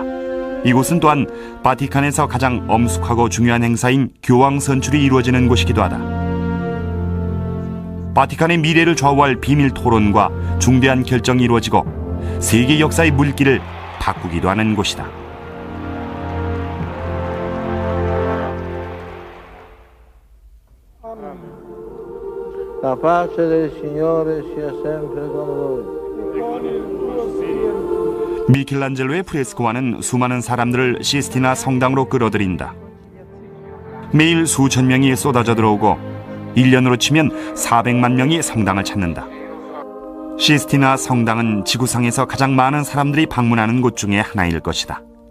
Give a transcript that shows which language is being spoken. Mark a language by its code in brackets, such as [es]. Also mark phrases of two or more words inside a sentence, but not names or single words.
[ko] 이곳은 또한 바티칸에서 가장 엄숙하고 중요한 행사인 교황 선출이 이루어지는 곳이기도 하다. 바티칸의 미래를 좌우할 비밀 토론과 중대한 결정이 이루어지고 세계 역사의 물길을 바꾸기도 하는 곳이다. [it] La pace del Signore sia sempre con voi. [ko] 미켈란젤로의 프레스코와는 수많은 사람들을 시스티나 성당으로 끌어들인다. 매일 수천 명이 쏟아져 들어오고 1년으로 치면 400만 명이 성당을 찾는다. 시스티나 성당은 지구상에서 가장 많은 사람들이 방문하는 곳 중에 하나일 것이다.